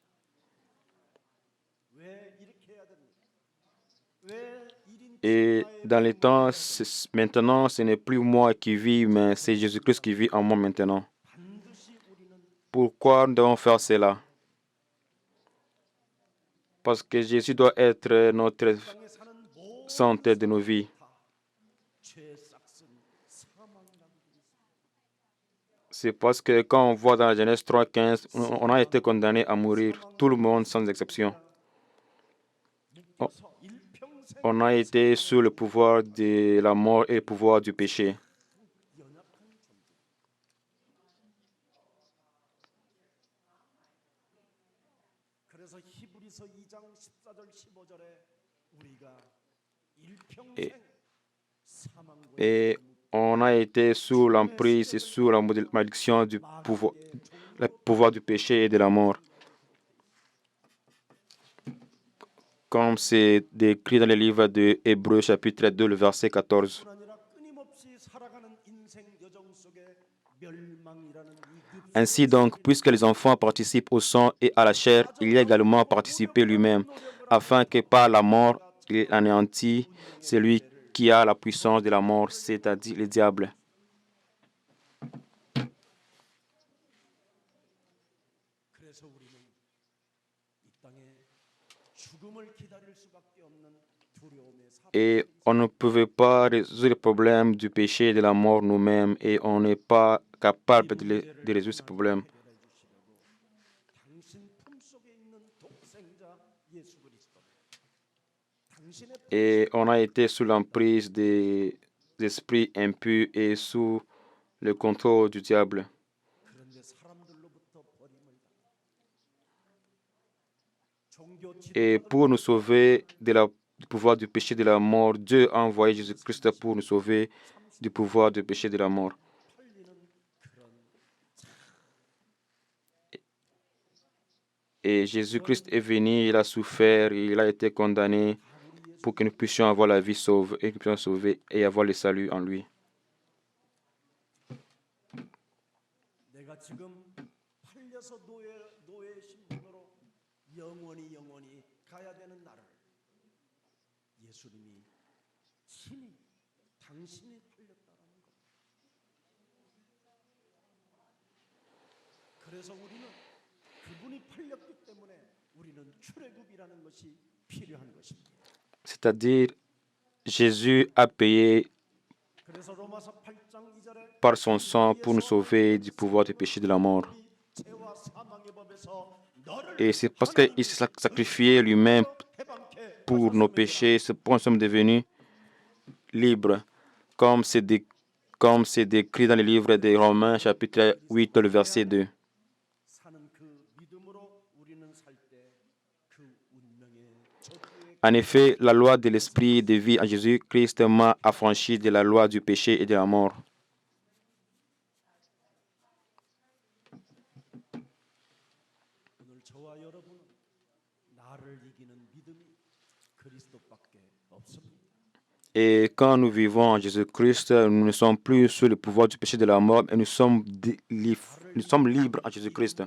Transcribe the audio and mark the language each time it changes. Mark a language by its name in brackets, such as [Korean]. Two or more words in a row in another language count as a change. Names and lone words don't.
[Korean] 왜 이렇게 해야 됩니까? 왜 1인 [French] Et dans les temps, maintenant, ce n'est plus moi qui vis, mais c'est Jésus-Christ qui vit en moi maintenant. [Korean] 반드시 우리는 [French] Pourquoi nous devons faire cela? Parce que Jésus doit être notre [Korean] 땅에 사는 모든 [French] santé de nos vies. [Korean] 죄 싹은 사망이라고 되어 있습니다. [French] C'est parce que quand on voit dans la Genèse 3:15, on a été condamné à mourir, tout le monde sans exception. [Korean] 묶여서 일평생 [French] On a été sous le pouvoir de la mort et le pouvoir du péché. [Korean] 연약한 존재. 그래서 히브리서 2장 14절 15절에 우리가 일평생 사망과 [French] Et on a été sous l'emprise et sous la malédiction du pouvoir, le pouvoir du péché et de la mort. Comme c'est décrit dans le livre de Hébreux chapitre 2, le verset 14. [Korean] 아니라 끊임없이 살아가는 인생 여정 속에 멸망이라는 이 [French] Ainsi donc, puisque les enfants participent au sang et à la chair, il y a également participé lui-même, afin que par la mort, il anéantit celui qui a la puissance de la mort, c'est-à-dire le diable. [Korean] 그래서 우리는 이 땅에 죽음을 기다릴 수밖에 없는 두려움에 [French] Et on ne pouvait pas résoudre le problème du péché et de la mort nous-mêmes, et on n'est pas capable de résoudre ce problème. [Korean] 해결해 주시려고 당신 품속에 있는 독생자 예수 그리스도 당신의 [French] Et on a été sous l'emprise des esprits impurs et sous le contrôle du diable. [Korean] 그런데 사람들로부터 버림을 당해 종교 [French] Et pour nous sauver du pouvoir du péché et de la mort, Dieu a envoyé Jésus-Christ pour nous sauver du pouvoir du péché et de la mort. [Korean] 팔리는 그런 [French] Et Jésus-Christ est venu, il a souffert, il a été condamné pour que nous puissions avoir la vie sauve et que nous puissions sauver et avoir le salut en lui. [Korean] 내가 지금 팔려서 노예 신분으로 영원히 가야 되는 나를 예수님이 친히 당신이 팔렸다라는 것. 그래서 우리는 그분이 팔렸기 때문에 우리는 출애굽이라는 것이 필요한 것입니다. [French] C'est-à-dire, Jésus a payé [Korean] 그래서 로마서 8장 2절에 [French] par son sang pour nous sauver du pouvoir du péché et de la mort. [Korean] 죄와 사망의 법에서 너를 [French] Et c'est parce qu'il s'est sacrifié lui-même [Korean] 해방케 [French] pour nos péchés, c'est pourquoi nous sommes devenus libres, comme c'est décrit dans le livre des Romains, chapitre 8, le verset 2. [Korean] 사는 그 믿음으로 우리는 살 때 그 운명의 저주의 [French] En effet, la loi de l'esprit de vie en Jésus-Christ m'a affranchi de la loi du péché et de la mort. [Korean] 오늘 저와 여러분은 나를 이기는 믿음이 그리스도밖에 없습니다. [French] Et quand nous vivons en Jésus-Christ, nous ne sommes plus sous le pouvoir du péché et de la mort, mais nous sommes libres en Jésus-Christ.